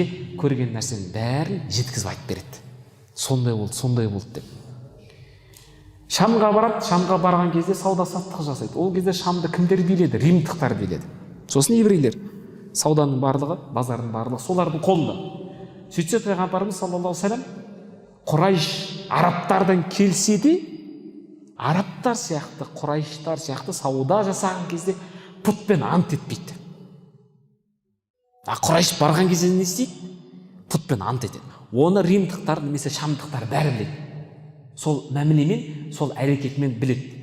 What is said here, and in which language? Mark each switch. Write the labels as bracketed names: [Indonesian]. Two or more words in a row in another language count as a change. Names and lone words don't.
[Kazakh] Көрген нәрсенің бәрін жеткізіп айтып береді. Сондай болды деп. Шамға барады, Шамға барған кезде сауда-саттық жасайды. Ол кезде Шамды кімдер биледі? Римдықтар биледі. Сосын еврейлер. Сауданың барлығы, базардың барлығы солардың қолында. Сөйтсе пайғамбарымыз [Arabic] صلى الله عليه وسلم [Kazakh] Құрайш арабтардан келсе де, арабтар сияқты, Құрайштар сияқты сауда жасаған кезде пұтпен ант етпейді. Құрайш барған кезде не істейді? Пұтпен ант етеді. Оны римдықтар немесе шамдықтар бәрі біледі. Сол мәмілемен, сол әрекетімен біледі.